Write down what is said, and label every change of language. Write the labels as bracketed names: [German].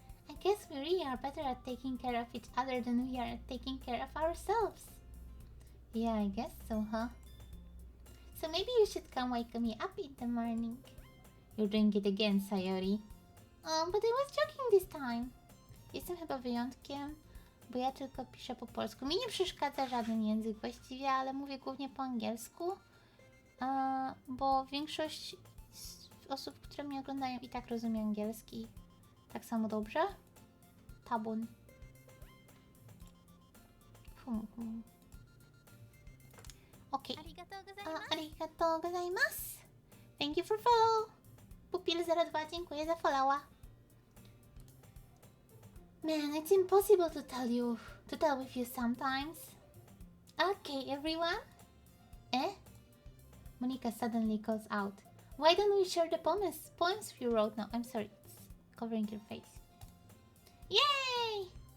[English] I guess we really are better at taking care of each other than we are at taking care of ourselves. Yeah, I guess so, huh? So maybe you should come wake me up in the morning. You're doing it again, Sayori. But I was joking this time. [Polish] Jestem chyba wyjątkiem, bo ja tylko piszę po polsku. Mi nie przeszkadza żaden język właściwie, ale mówię głównie po angielsku. Bo większość osób, które mnie oglądają, i tak rozumie angielski tak samo dobrze. Tabun. [English] Okay. [Japanese] Arigatou gozaimasu. [English] Thank you for follow. [Polish] Pupil02, dziękuję za followa. [English] Man, it's impossible to tell with you sometimes. Okay, everyone. Monica suddenly calls out. Why don't we share the poems you wrote now? I'm sorry, it's covering your face. Yay!